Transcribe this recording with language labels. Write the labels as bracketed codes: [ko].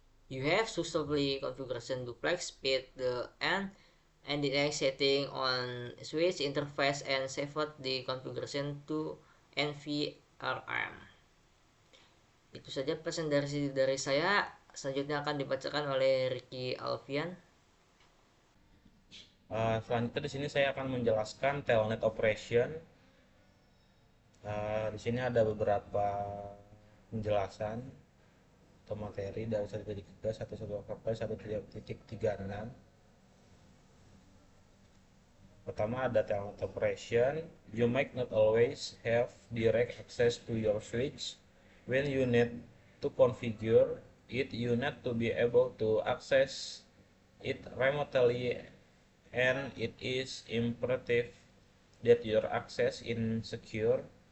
[en] You have successfully configuration duplex speed the and NDX setting on switch interface and saved the configuration to NVRM. [id] Itu saja presentasi dari saya. Selanjutnya akan dibacakan oleh Ricky Alfian. Selanjutnya di sini saya akan menjelaskan telnet operation. Di sini ada beberapa penjelasan atau materi dari 1.3, 1.1.36. Pertama ada telnet operation. [en] You might not always have direct access to your switch. When you need to configure it, you need to be able to access it remotely, and it is imperative that your access is secure.